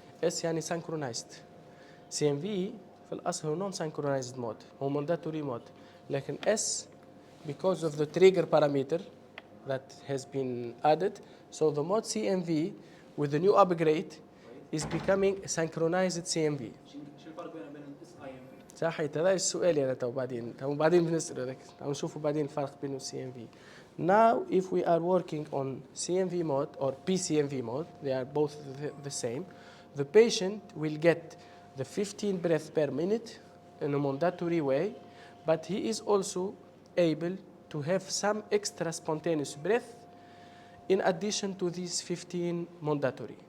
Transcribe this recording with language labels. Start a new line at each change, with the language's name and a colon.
English: S يعني synchronized. CMV
Arabic: في الأصل هو
English: non synchronized mode, هو mandatory mode. لكن S, because of the trigger parameter that has been added, so the mode CMV with the new upgrade is becoming a synchronized CMV.
Arabic: شو الفرق بين الاس اي ام في؟ صح، هذا السؤال يعني بعدين بنسأله لك نشوفوا بعدين الفرق بين CMV.
English: Now if we are working on CMV mode or PCMV mode, they are both the same. The patient will get the 15 breaths per minute in a mandatory way, but he is also able to have some extra spontaneous breath in addition to these 15 mandatory.